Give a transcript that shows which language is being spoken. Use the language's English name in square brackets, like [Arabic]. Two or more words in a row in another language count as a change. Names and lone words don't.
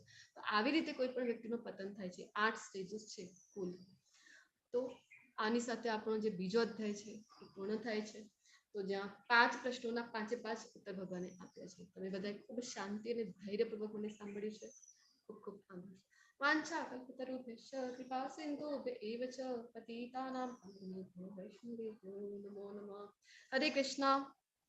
[Gujarati] તો આવી રીતે કોઈ પણ વ્યક્તિનું પતન થાય છે. 8 સ્ટેજીસ છે કુલ. તો આની સાથે આપણો જે બીજો અધ્યાય છે એ પૂર્ણ થાય છે. તો જ્યાં 5 પ્રશ્નોના 5 ઉત્તર ભગવાને આપ્યા છે. તમે બધાએ ખૂબ શાંતિ અને ધૈર્યપૂર્વક મને સાંભળ્યું છે. ખૂબ ખૂબ આભાર. [Sanskrit] વાંછા કલ્પતરુભ્યશ્ચ કૃપા સિંધુભ્યૈવ ચ પતિતાનાં પાવનેભ્યો વૈષ્ણવેભ્યો નમો નમઃ. [Gujarati] હરે કૃષ્ણ.